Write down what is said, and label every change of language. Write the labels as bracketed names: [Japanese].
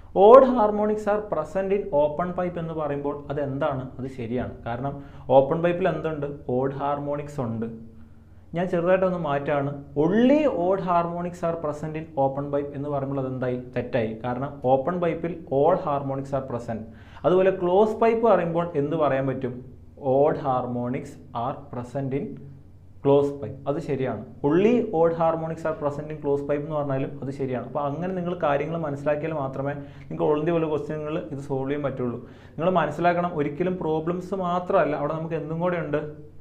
[English] Odd harmonics are present in open pipe [Malayalam] എന്ന് പറയുമ്പോൾ അത് എന്താണ്? അത് ശരിയാണ്. കാരണം ഓപ്പൺ പൈപ്പിൽ എന്തുണ്ട്? ഓഡ് ഹാർമോണിക്സ് ഉണ്ട്. ഞാൻ ചെറുതായിട്ടൊന്ന് മാറ്റാണ്. [English] only odd harmonics are present in open pipe [Malayalam] എന്ന് പറയുമ്പോൾ അതെന്തായി? തെറ്റായി. കാരണം [English] Open പൈപ്പിൽ all harmonics are present. [Malayalam] അതുപോലെ ക്ലോസ് പൈപ്പ് പറയുമ്പോൾ എന്ത് പറയാൻ പറ്റും? [English] odd harmonics are present in close pipe. [Malayalam] അത് ശരിയാണ്. [English] only odd harmonics are present in close pipe [Malayalam] എന്ന് പറഞ്ഞാലും അത് ശരിയാണ്. അപ്പോൾ അങ്ങനെ നിങ്ങൾ കാര്യങ്ങൾ മനസ്സിലാക്കിയാൽ മാത്രമേ നിങ്ങൾക്ക് ഓൾ ഇന്ത്യ പോലെ ക്വസ്റ്റ്യനുകൾ ഇത് സോൾവ് ചെയ്യാൻ പറ്റുള്ളൂ. നിങ്ങൾ മനസ്സിലാക്കണം, ഒരിക്കലും പ്രോബ്ലംസ് മാത്രമല്ല, അവിടെ നമുക്ക് എന്തും കൂടെ ഉണ്ട്.